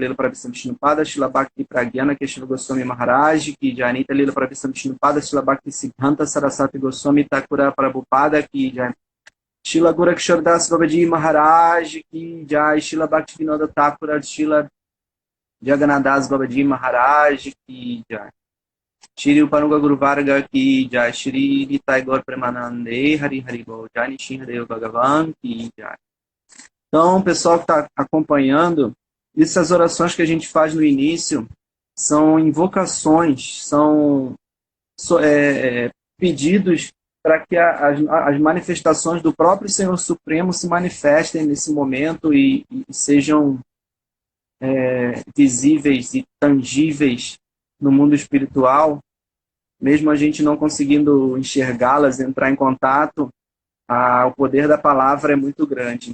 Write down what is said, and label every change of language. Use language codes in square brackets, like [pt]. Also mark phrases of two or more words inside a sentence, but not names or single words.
[sa] Lila Pravistam Vishnupada Shila Bhakti Pragyana Keshava Goswami Maharaj Ki Jai Nitya Lila Pravistam Vishnupada Shila Bhakti Siddhanta Saraswati Goswami Thakura Prabhupada Ki Jai Shila Gorakshar Das Babaji Maharaj Ki Jai Shila Bhakti Vinoda Thakura Shila Jagannadas Babaji Maharaj Ki Jai Shri Upanuga Guru Varga Ki Jai Shri Nitai Gaur Premanande Hari Hari Bol Jai Nishinhadev Bhagavan Ki Jai. [pt] Então, o pessoal que está acompanhando, essas orações que a gente faz no início são invocações, são pedidos para que as manifestações do próprio Senhor Supremo se manifestem nesse momento e sejam visíveis e tangíveis no mundo espiritual, mesmo a gente não conseguindo enxergá-las, entrar em contato, o poder da palavra é muito grande.